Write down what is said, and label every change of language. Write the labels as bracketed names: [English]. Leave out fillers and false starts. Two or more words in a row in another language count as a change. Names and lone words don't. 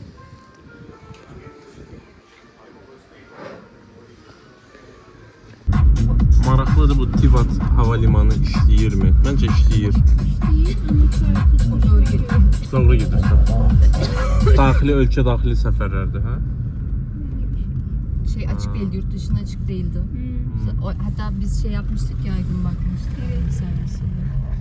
[Azerbaijani] Maraqlıdır, bu Tivat havalimanı işləyirmi? Məncə işləyir. Doğru gidirsən. Daxili, ölkə daxili səfərlərdir, hə? [Turkish] Şey açık değildi, yurt dışına açık değildi. Hatta biz şey yapmıştık ya, gün bakmıştık. Servisinde.